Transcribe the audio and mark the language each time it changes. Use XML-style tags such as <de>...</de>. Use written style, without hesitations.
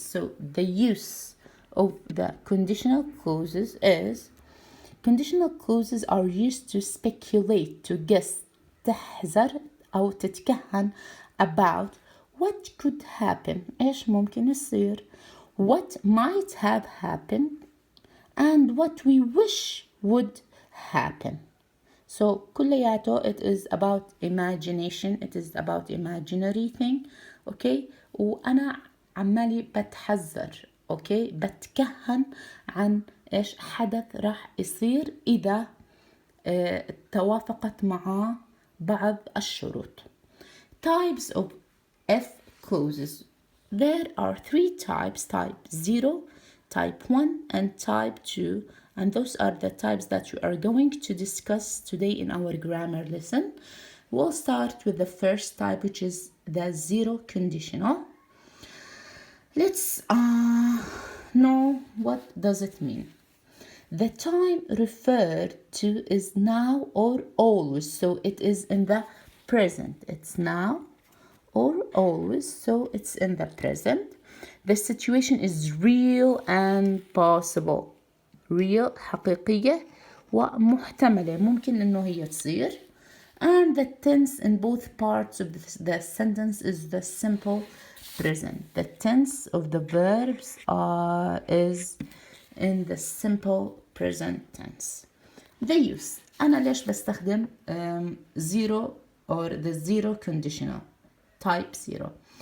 <en>So the use of the conditional clauses is conditional clauses are used to speculate, to guess,</en> <ar>تحذر أو تتكهن</ar> <en>about what could happen،</en> <ar>إيش ممكن يصير،</ar> <en>what might have happened, and what we wish would happen. So</en> <ar>كلياته</ar> <en>it is about imagination, it is about imaginary thing، okay.</en> <ar>وأنا عمالي بتحذر، okay، بتكهن عن إيش حدث راح يصير إذا توافقت معاه بعض الشروط.</ar> <en>Types of if clauses. There are 3 types: type 0, type 1, and type 2. And those are the types that we are going to discuss today in our grammar lesson. We'll start with the first type, which is the 0 conditional. Let's know what does it mean. The time referred to is now or always, so it is in the present. It's now or always, so it's in the present. The situation is real and possible.</en> <ar>Real حقيقية ومحتملة، ممكن إنه هي تصير.</ar> <en>And the tense in both parts of the sentence is the simple present. The tense of the verbs is in the simple present tense. The use.</en> <ar>أنا ليش بستخدم</ar> <en>zero or the 0 conditional, type 0.</en>